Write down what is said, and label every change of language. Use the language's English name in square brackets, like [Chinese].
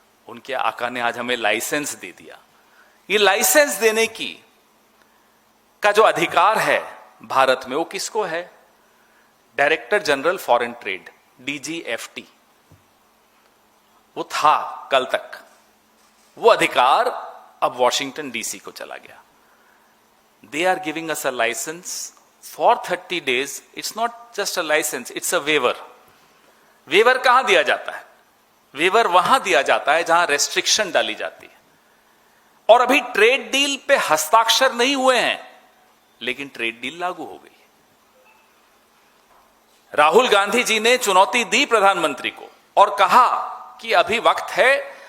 [Hindi] उनके आका ने आज हमें लाइसेंस दे दिया। ये लाइसेंस देने का जो अधिकार है भारत में, वो किसको है? Director general foreign trade, DGFT, वो था कल तक, वो अधिकार अब वॉशिंगटन DC को चला गया. [English] They are giving us a license for 30 days. It's not just a license, it's a waiver. [Hindi] Waiver कहां दिया जाता है? वेवर वहां दिया जाता है जहां रेस्ट्रिक्शन डाली जाती है. और अभी ट्रेड डील पे हस्ताक्षर नहीं हुए हैं, लेकिन ट्रेड डील लागू हो गई. राहुल गांधी जी ने चुनौती दी प्रधानमंत्री को और कहा कि अभी वक्त है.